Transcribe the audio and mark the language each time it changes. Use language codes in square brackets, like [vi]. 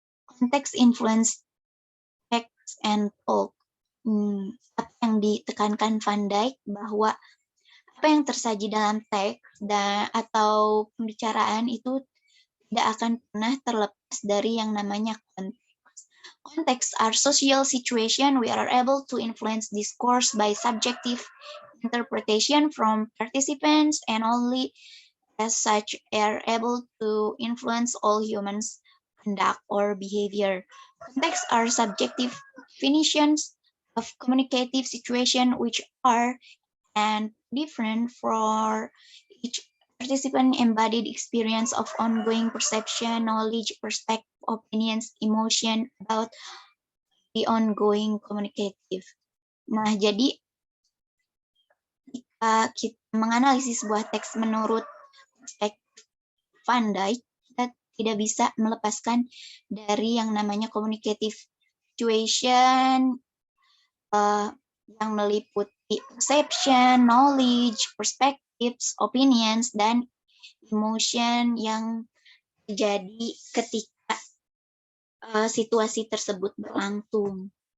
[en] Context influence text and talk. [id] Apa yang ditekankan Van Dijk bahwa apa yang tersaji dalam teks atau pembicaraan itu tidak akan pernah terlepas dari yang namanya konteks. [en] Context are social situation we are able to influence discourse by subjective interpretation from participants and only as such are able to influence all humans' conduct or behavior. Contexts are subjective definitions of communicative situation which are and different for each participant embodied experience of ongoing perception, knowledge, perspective, opinions, emotion about the ongoing communicative. [id] Nah, jadi kita menganalisis sebuah teks menurut perspektif Van Dijk, kita tidak bisa melepaskan dari yang namanya communicative situation yang meliputi perception, knowledge, perspectives, opinions, dan emotion yang terjadi ketika situasi tersebut berlangsung.